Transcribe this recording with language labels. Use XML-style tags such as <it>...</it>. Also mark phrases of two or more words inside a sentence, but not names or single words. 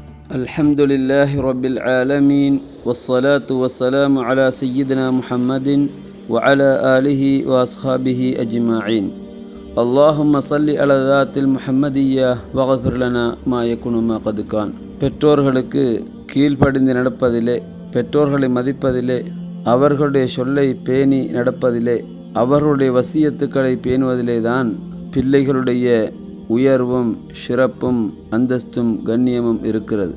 <ar>الحمد لله رب العالمين والصلاة والسلام على سيدنا محمد وعلى آله وأصحابه أجمعين اللهم صل على ذات المحمدية واغفر لنا ما يكون ما قد كان.</ar> <ta>பெற்றோர்களுக்கு கீழ்ப்படிந்து நடப்பதிலே, பெற்றோர்களை மதிப்பதிலே, அவர்களுடைய சொல்லை பேணி நடப்பதிலே, அவர்களுடைய வசியத்துக்களை பேணுவதிலே தான் பிள்ளைகளுடைய உயர்வும் சிறப்பும் அந்தஸ்தும் கண்ணியமும் இருக்கிறது.</ta>